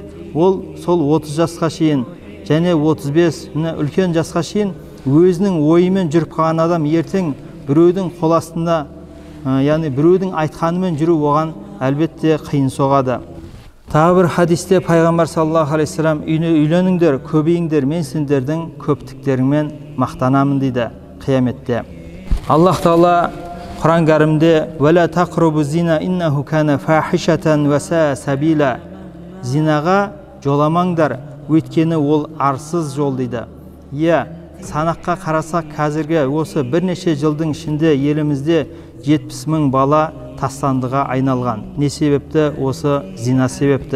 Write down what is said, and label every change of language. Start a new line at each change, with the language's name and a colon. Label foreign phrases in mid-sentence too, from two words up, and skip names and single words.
Kazakh: Ол сол 30 жасқа шейін және 35 үлкен жасқа шейін өзінің ойымен жүріп қалған адам ертең біреудің қол астында, яғни біреудің айтқанымен жүру оған әлбетте қиын соғады. Тағы бір хадисте пайғамбар
Arabic: صلى الله عليه وسلم:
Kazakh: "Үйленіңдер, көбейіңдер, мен сендердің көптіктеріңмен мақтанамын" дейді қияметте. Аллах Тағала Құран кәрімде:
Arabic: "ولا تقربوا الزنا إنه كان فاحشة وساء سبيلا".
Kazakh: Зинаға жоламаңдар, өйткені ол арсыз жол дейді. Иә, санаққа қарасақ, қазіргі осы бірнеше жылдың ішінде елімізде 70 000 бала тастандыға айналған. Не себепті? Осы зина себепті.